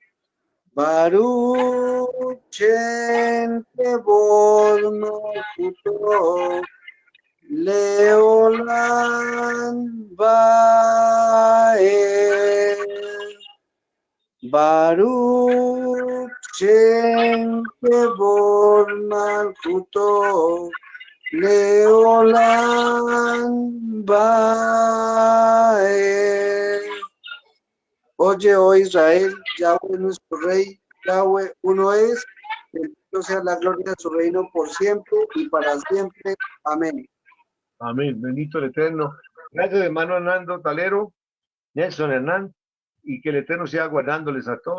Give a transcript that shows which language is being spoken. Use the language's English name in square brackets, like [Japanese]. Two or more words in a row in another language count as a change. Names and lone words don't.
[Hebrew] ברוך שם כבוד מלכותו לעולם ועד. ברוך שם כבוד מלכותו לעולם ועד. [Spanish] Oye, oh Israel, Yahweh nuestro Rey, Yahweh uno es, bendito sea la gloria de su reino por siempre y para siempre. Amén. Amén. Bendito el Eterno. Gracias, hermano Hernando Talero, Nelson Hernán, y que el Eterno sea guardándoles a todos.